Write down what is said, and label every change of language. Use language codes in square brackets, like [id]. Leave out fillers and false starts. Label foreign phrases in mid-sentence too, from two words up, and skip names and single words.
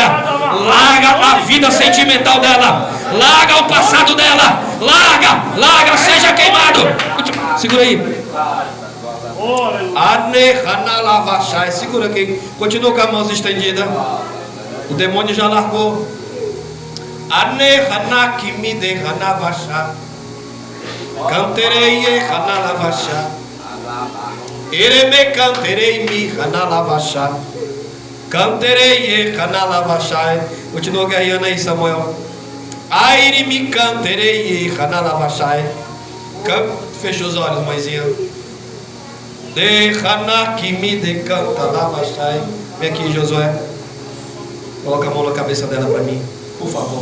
[pt] Larga a vida sentimental dela. Larga o passado dela. Larga, seja queimado. Segura aí. Segura aqui. Continua com as mãos estendidas. O demônio já largou. Canterei Hanalavasha. Ireme canterei mi Hanalavasha. Canterei Hanalavasha. Continua ganhando aí, Samuel. Aire me canterei Hanalavasha. Fecha os olhos, mãezinha. De Hanaki me decanta lavasha. Vem aqui, Josué. Coloca a mão na cabeça dela para mim, por favor.